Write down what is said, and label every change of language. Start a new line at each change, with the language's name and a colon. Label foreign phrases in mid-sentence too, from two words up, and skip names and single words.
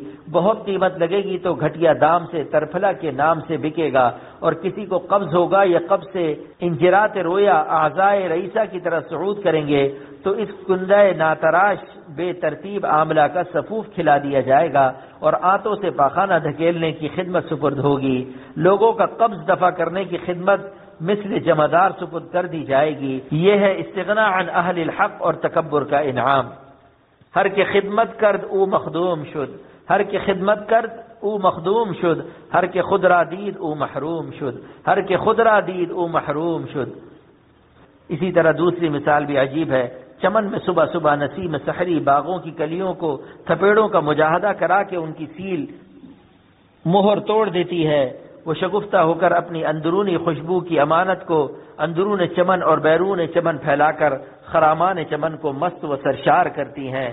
Urdu: بہت قیمت لگے گی تو گھٹیا دام سے ترفلا کے نام سے بکے گا، اور کسی کو قبض ہوگا یا قبض سے انجرات رویا اعضائے رئیسہ کی طرح صعود کریں گے تو اس کندہ ناتراش بے ترتیب عاملہ کا صفوف کھلا دیا جائے گا اور آنتوں سے پاخانہ دھکیلنے کی خدمت سپرد ہوگی. لوگوں کا قبض دفع کرنے کی خدمت مثل جمعدار سپرد کر دی جائے گی. یہ ہے
Arabic: استغنا عن اہل الحق
Urdu: اور تکبر کا انعام.
Persian: ہر کے خدمت کرد او مخدوم شد، ہر کے خدمت کرد او مخدوم شد، ہر کے خود را دید او محروم شد، ہر کے خود را دید او محروم شد.
Urdu: اسی طرح دوسری مثال بھی عجیب ہے. چمن میں صبح صبح نسیم سحری باغوں کی کلیوں کو تھپیڑوں کا مجاہدہ کرا کے ان کی سیل مہر توڑ دیتی ہے. وہ شگفتہ ہو کر اپنی اندرونی خوشبو کی امانت کو اندرون چمن اور بیرون چمن پھیلا کر خرامان چمن کو مست و سرشار کرتی ہیں.